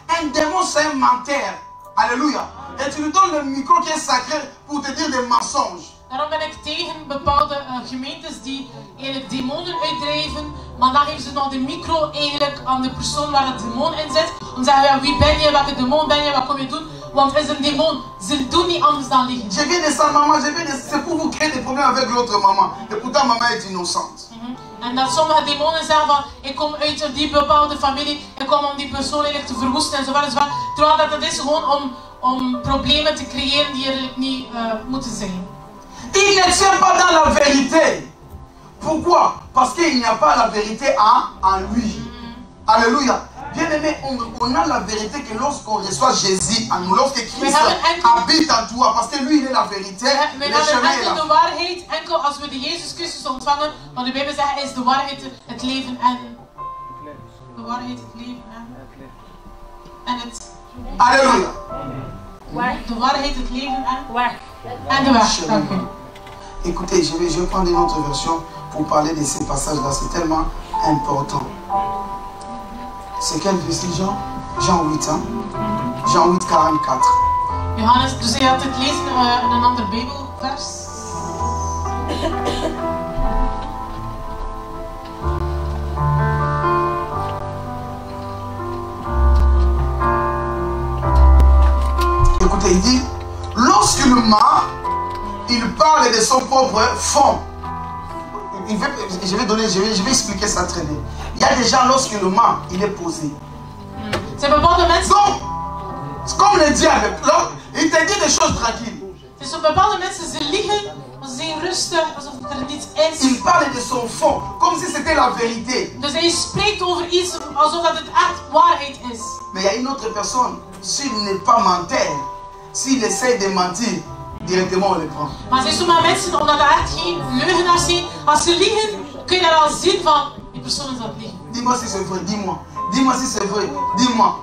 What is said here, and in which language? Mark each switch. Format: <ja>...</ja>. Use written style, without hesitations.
<fr>Un démon, c'est un menteur. Alléluia. Et tu lui donnes le micro qui est sacré pour te dire des mensonges.</fr> <nl>Daarom ben ik tegen bepaalde gemeentes die eigenlijk demonen uitdrijven, maar dan geven ze nog de micro eigenlijk aan de persoon waar het demon in zit. Om te zeggen, ja, wie ben je, welke demon ben je, wat kom je doen? Want is een demon, ze doen niet anders dan liegen.</nl> <fr>Je viens de sa maman, c'est pour vous créer des problèmes avec l'autre maman. Et pourtant maman est innocente.</fr> <nl>En dat sommige demonen zeggen van, ik kom uit die bepaalde familie, ik kom om die persoon eigenlijk te verwoesten enzovoort. Terwijl dat is gewoon om problemen te creëren die er niet moeten zijn.</nl> <fr>Il ne tient pas dans la vérité. Pourquoi? Parce qu'il n'y a pas la vérité en lui. Alléluia. Bien aimé, on a la vérité que lorsqu'on reçoit Jésus en nous, lorsque Christ habite en toi, parce que lui il est la vérité,</fr> <nl>We hebben enkel de waarheid, enkel als we de Jezus Christus ontvangen, want de Bijbel zegt is de waarheid het leven en... De waarheid het leven en het... Alléluia. De waarheid het leven en de weg. Dank u.</nl> <fr>Écoutez, je vais prendre une autre version pour parler de ces passages-là, c'est tellement important. C'est quel verset, Jean? Jean 8, hein? Jean 8, 44.</fr> <nl>Johannes, dus je had het lezen in een ander Bijbelvers.</nl> <fr>Écoutez, il dit, lorsque le mât, il parle de son propre fond. Je vais expliquer ça très bien. Il y a des gens, lorsque le mât, il est posé. C'est</fr> <nl>bepaalde mensen.</nl> <fr>C'est comme le diable. Il te dit des choses tranquilles.</fr> <nl>Het is zo bepaalde mensen, ze liegen, maar ze zijn rustig, alsof er niets is.</nl> <fr>Il parle de son fond, comme si c'était la vérité.</fr> <nl>Dus hij spreekt over iets alsof dat het echt waarheid is.</nl> <fr>Mais il y a une autre personne, s'il n'est pas menteur, s'il essaie de mentir, directement on le prend.</fr> <nl>Maar er zijn sommige mensen, omdat er echt geen leugenaars zijn, als ze liegen, kun je daar al zien van, die persoon is aan het liegen.</nl> <fr>Dis-moi si c'est vrai, dis-moi. Dis-moi si c'est vrai, dis-moi.</fr>